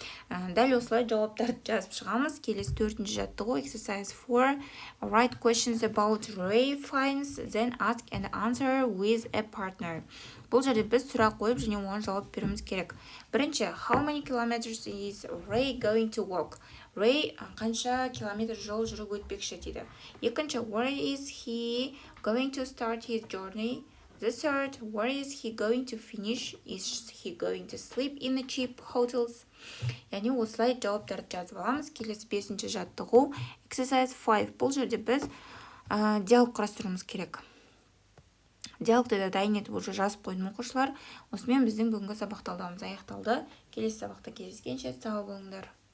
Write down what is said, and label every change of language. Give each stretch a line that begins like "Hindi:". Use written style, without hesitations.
Kazakh: Дәл осылай жауаптарды жазып шығамыз. Келесі 4-ші жаттығу
English: exercise 4. Write questions about Ray Fiennes, then ask and answer with a partner.
Kazakh: Бұл жерде біз сұрақ қойып және оған жауап беруіміз керек. Бірінші,
English: how many kilometers is Ray going to walk?
Kazakh: Ray қанша километр жол жүріп өтпекші дейді. Екінші,
English: where is he going to start his journey? The third, where is he going to finish? Is he going to sleep in the cheap hotels?
Kazakh: Яғни осылай жауаптарды жазып аламыз. Келесі 5-ші жаттығу
English: exercise 5.
Kazakh: Бұл жерде біз диалог құрастыруымыз керек. Диалогты да дайын етіп
Russian: уже
Kazakh: жазып қойдым оқушылар. Осымен біздің бүгінгі сабақ талдауымыз аяқталды. Келесі сабақта кездескенше сау болыңдар.